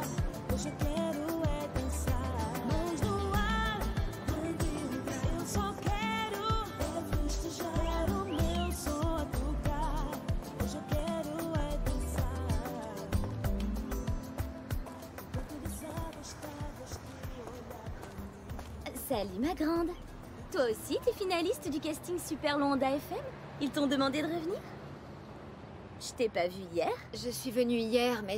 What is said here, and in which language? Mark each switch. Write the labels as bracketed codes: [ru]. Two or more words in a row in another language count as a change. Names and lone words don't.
[pt] Hoje eu quero é dançar. Mãos no ar, eu só quero festejar o meu som a tocar. Hoje eu quero é dançar. [fr] Salut ma grande. Toi aussi, t'es finaliste du casting Super Londa FM? Ils t'ont demandé de revenir? Je t'ai pas vu hier. Je suis venue hier, mais